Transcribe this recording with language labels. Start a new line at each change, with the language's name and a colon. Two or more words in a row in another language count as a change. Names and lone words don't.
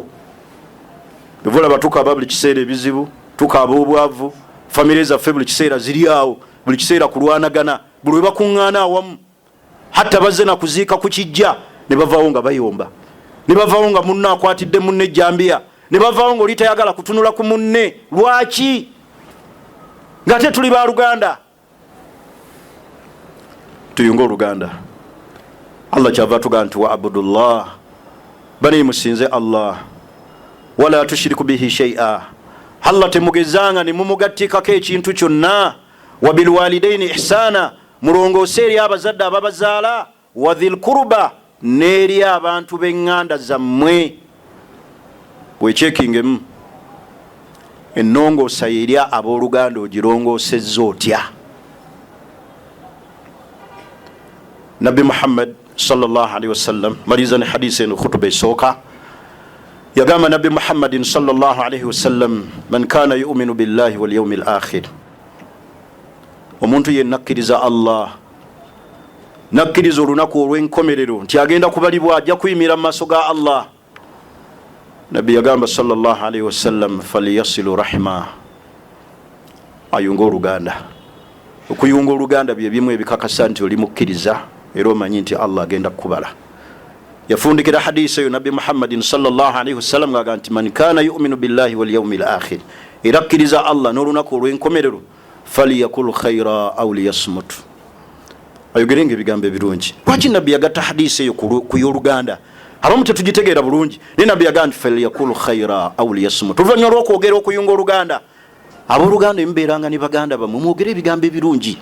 Ganda: Bevula tukaba buli kiseera ebizibu, tukaba obwavu, famire zaffe buli kiseera ziri awo, buli kiseera kulwanagana, buli we bakuŋŋaana awamu, hatta bazze na kuziika ku kijja ne bavaawo nga bayomba, ne bavaawo nga munne akwatidde munne ejjambiya, ne bavaawo nga oli tayagala kutunula ku munne. Lwaki? Ng'ate tuli ba Luganda. Tuyunge Oluganda. Allah kyava tuga nti
Arabic: واعبدوا الله,
Ganda: bani musinze Allah,
Arabic: ولا تشركوا به شيئا.
Ganda: Allah temugezanga ne mumugattikako ekintu kyonna.
Arabic: وبالوالدين إحسانا,
Ganda: mulongoose eri abazadde ababazaala.
Arabic: وذي القربى,
Ganda: n'eri abantu b'eŋŋanda zammwe. Wekyekingemu ennongoosa eri ab'Oluganda ogirongoosezza otya?
Arabic: نبي محمد صلى الله عليه وسلم,
Ganda: maliza ne hadisi eno khutuba esooka, yagamba
Arabic: نبي محمد صلى الله عليه وسلم من كان يؤمن بالله واليوم الآخر,
Ganda: omuntu yenna akkiriza Allah, nakkiriza olunaku olw'enkomerero nti agenda kubalibwa, ajja kuyimira mu maaso ga Allah. Nabi yagamba
Arabic: صلى الله عليه وسلم فليصل رحمه,
Ganda: ayunga Oluganda. Okuyunga Oluganda bye bimu ebikakasa nti oli mukkiriza era omanyi nti Allah agenda kukubala. Yafundikira hadisi eyo Nabi Muhammadin
Arabic: صلى الله عليه وسلم
Ganda: ng'agamba nti
Arabic: من كان يؤمن بالله واليوم الآخر,
Ganda: era akkiriza Allah n'olunaku olw'enkomerero,
Arabic: فليقل خيرا أو ليصمت,
Ganda: ayogerenga ebigambo ebirungi. Lwaki Nabi yagatta hadisi eyo ku y'Oluganda? Abamu tetugitegeera bulungi, naye Nabi yagamba nti
Arabic: فليقل خيرا أو ليصمت.
Ganda: Oluvannyuma lw'okwogera okuyunga Oluganda, ab'Oluganda embeeranga ne baganda bamwe mwogere ebigambo ebirungi.